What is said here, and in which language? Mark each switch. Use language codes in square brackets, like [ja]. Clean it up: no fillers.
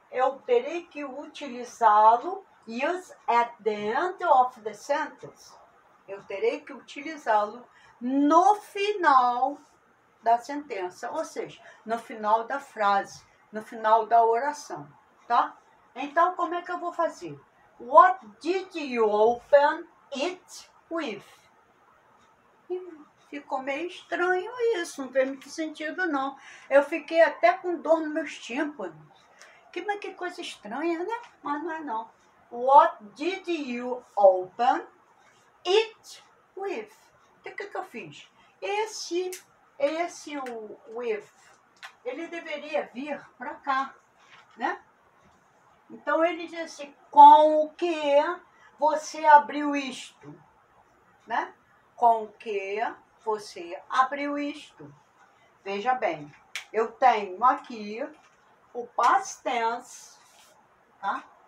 [pt] Eu terei que utilizá-lo, [en] use at the end of the sentence. [pt] Eu terei que utilizá-lo no final da sentença, ou seja, no final da frase, no final da oração, tá? Então, como é que eu vou fazer? [en] What did you open it with? [pt] Ficou meio estranho isso, não fez muito sentido, não. Eu fiquei até com dor nos meus tímpanos. Que coisa estranha, né? Mas não é, não. [en] What did you open it with? [pt] Então, o que eu fiz? Esse o with, ele deveria vir para cá, né? Então, ele diz assim, com o que você abriu isto, né? Com o que você abriu isto. Veja bem, eu tenho aqui o past tense, tá?